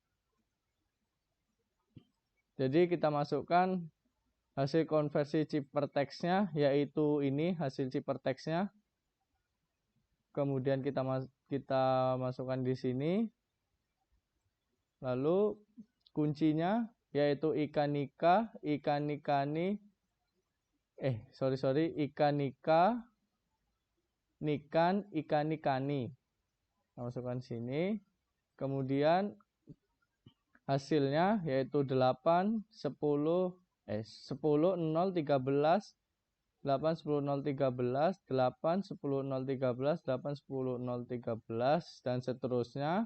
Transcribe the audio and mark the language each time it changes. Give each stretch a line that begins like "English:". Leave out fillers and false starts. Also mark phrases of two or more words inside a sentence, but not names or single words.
Indonesian: Jadi kita masukkan hasil konversi ciphertext-nya yaitu ini hasil ciphertext-nya. Kemudian kita masukkan di sini. Lalu kuncinya yaitu Ika Nika, Ika Nikani, Ika Nika, Nikan, Ika Nikani. Kita masukkan sini. Kemudian hasilnya yaitu 8, 10, 0, 13, 8, 10, 0, 13, 8, 10, 0, 13, 8, 10, 0, 13, dan seterusnya.